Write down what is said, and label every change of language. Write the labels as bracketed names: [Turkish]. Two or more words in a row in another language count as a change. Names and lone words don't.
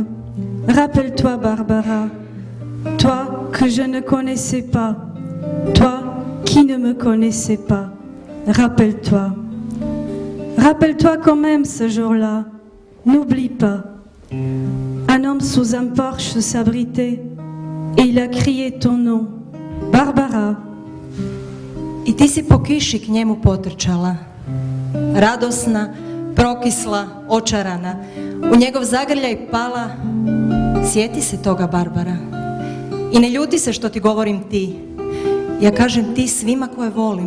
[French] Rappelle-toi, Barbara, toi que je ne connaissais pas, toi qui ne me connaissais pas. Rappelle-toi. Rappelle-toi quand même ce jour-là. N'oublie pas. Un homme sous un porche s'abritait et il a crié ton nom. Barbara. [Croatian] I ti si po kiši k njemu potrčala. Radosna, prokisla, očarana. U njegov zagrljaj pala. Sjeti se toga, Barbara. I ne ljuti se što ti govorim ti. Ja kažem ti svima koje volim.